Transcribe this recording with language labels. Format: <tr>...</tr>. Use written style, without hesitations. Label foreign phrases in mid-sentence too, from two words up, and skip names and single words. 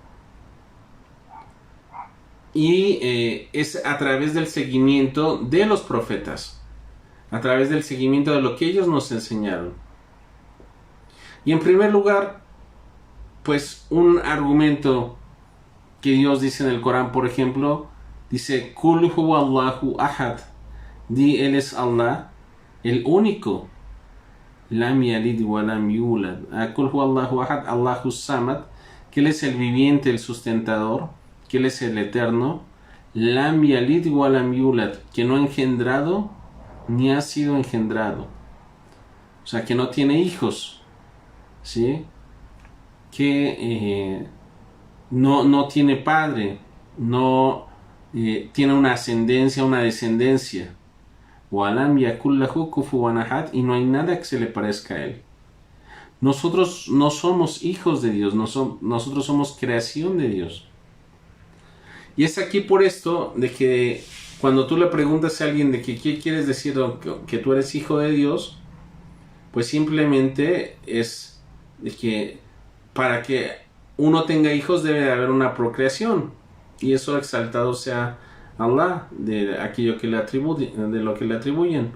<es>Y es a través del seguimiento de los profetas, a través del seguimiento de lo que ellos nos enseñaron. Y en primer lugar, pues un argumento que Dios dice en el Corán, por ejemplo, dice,</es> <ar>قل هو الله أحد,</ar> <es>di él es Allah, el único,</es> <ar>لم يلد ولم يولد، قل هو الله أحد، الله الصمد,</ar> <es>que él es el viviente, el sustentador, que él es el eterno,</es> <ar>لم يلد ولم يولد,</ar> <es>que no ha engendrado ni ha sido engendrado, o sea, que no tiene hijos, ¿sí? Que no tiene padre, no tiene una ascendencia, una descendencia,</es> <ar>ولم يكن له كفوا أحد,</ar> <es>y no hay nada que se le parezca a él. Nosotros no somos hijos de Dios, nosotros somos creación de Dios. Y es aquí por esto de que cuando tú le preguntas a alguien de que qué quieres decir que tú eres hijo de Dios, pues simplemente es de que para que uno tenga hijos debe de haber una procreación, y eso exaltado sea Allah de aquello que le atribuyen, de lo que le atribuyen.</es>